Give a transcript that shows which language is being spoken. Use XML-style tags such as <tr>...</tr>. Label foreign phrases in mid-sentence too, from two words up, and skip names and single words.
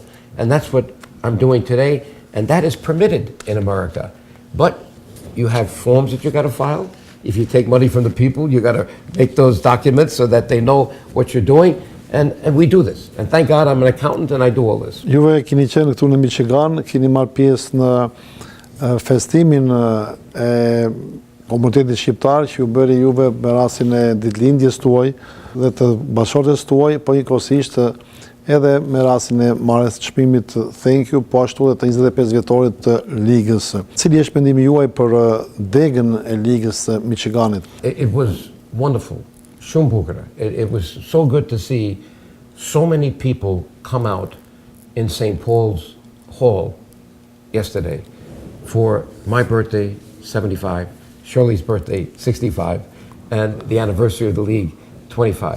<en>And that's what I'm doing today, and that is permitted in America. But you have forms that you got to file. If you take money from the people, you got to make those documents so that they know what you're doing. And we do this. And thank God I'm an accountant and I do all this.</en> <sq>Juve keni qenë këtu në Michigan, keni marrë pjesë në festimin e komunitetit shqiptar që ju bëri juve me rastin e ditëlindjes tuaj dhe të bashkëshortes tuaj, po njëkohësisht edhe me rastin e marrjes të çmimit Thank You, po ashtu edhe të 25 vjetorit të Ligës. Cili është mendimi juaj për degën e Ligës së Michiganit?</sq> <en>It was wonderful.</en> <sq>Shumë bukur.</sq> <en>It was so good to see so many people come out in St. Paul's Hall yesterday for my birthday, 75, Shirley's birthday, 65, and the anniversary of the league, 25.</en>